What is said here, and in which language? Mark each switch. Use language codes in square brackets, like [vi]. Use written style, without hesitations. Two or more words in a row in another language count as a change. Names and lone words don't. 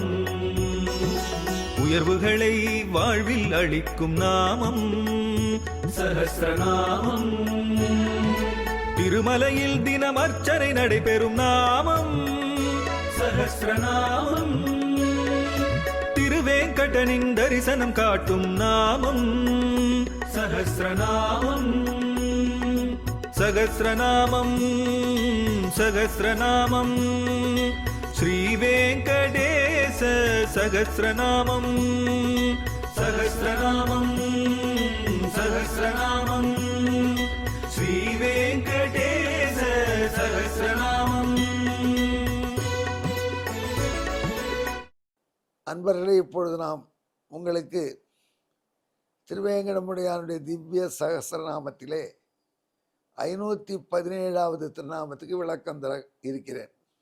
[ta] உயர்வுகளை வாழ்வில் அளிக்கும் நாமம் சஹஸ்ரநாமம். திருமலையில் தினம் அர்ச்சனை நடைபெறும் நாமம் சஹஸ்ரநாமம். திருவேங்கடனின் தரிசனம் காட்டும் நாமம் சஹஸ்ரநாமம். [sa] सहस्रनामं सहस्रनामं श्रीवेङ्कटेश सहस्रनामं सहस्रनामं सहस्रनामं श्रीवेङ्कटेश सहस्रनामं। [ta] அன்பர்களே, இப்பொழுது நாம் உங்களுக்கு திருவேங்கடமுடையானுடைய திவ்ய சகஸ்ரநாமத்திலே 517வது திருநாமத்துக்கு விளக்கம் தர இருக்கிறேன்.